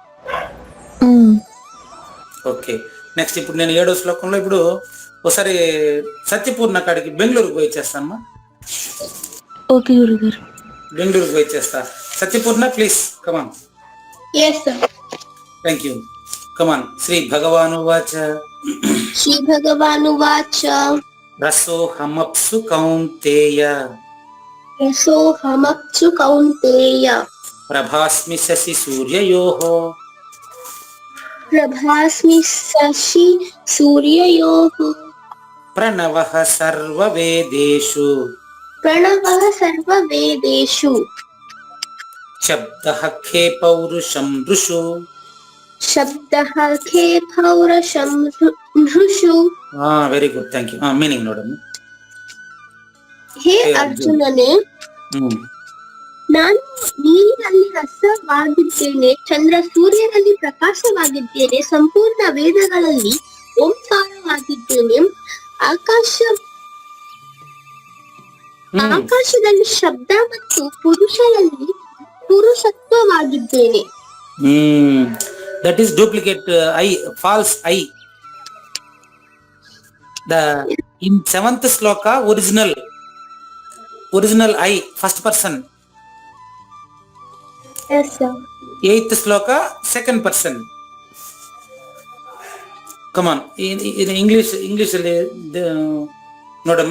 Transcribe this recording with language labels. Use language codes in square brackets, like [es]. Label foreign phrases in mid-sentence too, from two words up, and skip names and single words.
[en] Okay, next [te] ఇప్పుడు నేను 7వ శ్లోకంలో ఇప్పుడు ఒకసారి సత్యపూర్ణ కాడికి బెంగళూరుకు పోయి వచ్చేస్తానమ్మా. ఓకే గురుగారు. బెంగళూరుకు పోయి వచ్చేస్తా. సత్యపూర్ణ [en] Please come on. Yes, sir. Thank you. Come on. [sa] శ్రీ భగవాను వాచ. श्री भगवानु वाच. రసోహమప్సు కౌంతేయ. रसोहमप्सु कौन्तेय. ప్రభాస్మి శశి సూర్యయోః. प्रभास्मि शशि सूर्ययोः. ప్రణవః సర్వవేదేషు. प्रणवः सर्व वेदेषु. శబ్దః ఖే పౌరుషం ఋషు. शब्दः खे पौरुषं नृषु. [en] Very good, thank you. Meaning ನೋಡಮ್ಮ. [kn] ಹೇ ಅರ್ಜುನನೇ, ನಾನು ನೀರಿನಲ್ಲಿ ರಸವಾಗಿದ್ದೇನೆ, ಚಂದ್ರ ಸೂರ್ಯನಲ್ಲಿ ಪ್ರಕಾಶವಾಗಿದ್ದೇನೆ, ಸಂಪೂರ್ಣ ವೇದಗಳಲ್ಲಿ ಓಂಕಾರವಾಗಿದ್ದೇನೆ, ಆಕಾಶದಲ್ಲಿ ಶಬ್ದ ಮತ್ತು ಪುರುಷರಲ್ಲಿ ಪುರುಷತ್ವವಾಗಿದ್ದೇನೆ. [en] That is duplicate I, false I. In 7th ಶ್ಲೋಕ original I, first person. Yes, sir. 8th ಶ್ಲೋಕ second person. Come on, in English ನೋಡಮ್ಮ.